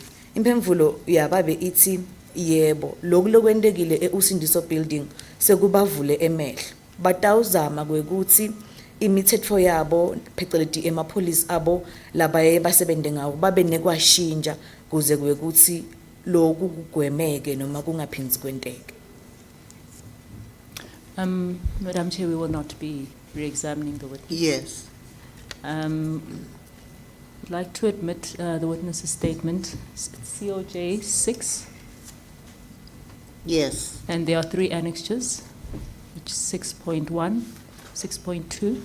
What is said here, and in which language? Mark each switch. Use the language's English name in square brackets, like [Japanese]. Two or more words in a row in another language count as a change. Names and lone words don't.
[Swati] Impemvulo yababe ithi yebo, lokulokwendekile eUsindiso building sekubavule emehlo, batawuzama kwekuthi imithetho yabo pheceleti emapolice abo labaye basebende ngawo babe nekwashintsha kuze kwekuthi lokhu kugwemeke noma kungaphindzi kwenteke. [English] Madam Chair, we will not be re-examining the witness. Yes. I'd like to admit the witness's statement, COJ 6, Yes. and there are 3 annexures, which is 6.1, 6.2.